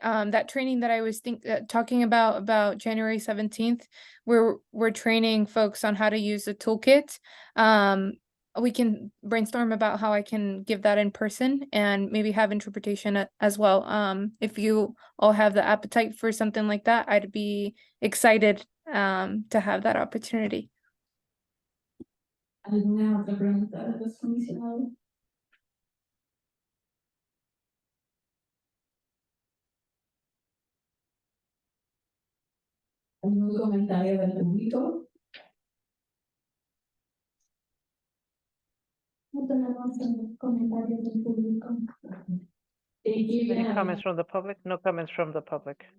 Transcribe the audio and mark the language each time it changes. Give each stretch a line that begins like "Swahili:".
English: That training that I was talking about January 17th, we're training folks on how to use the toolkit. We can brainstorm about how I can give that in person and maybe have interpretation as well. If you all have the appetite for something like that, I'd be excited to have that opportunity.
Spanish: ¿Alguna otra pregunta de los comisionados? ¿Algún comentario del público? No tenemos comentarios del público.
English: Thank you. Any comments from the public? No comments from the public.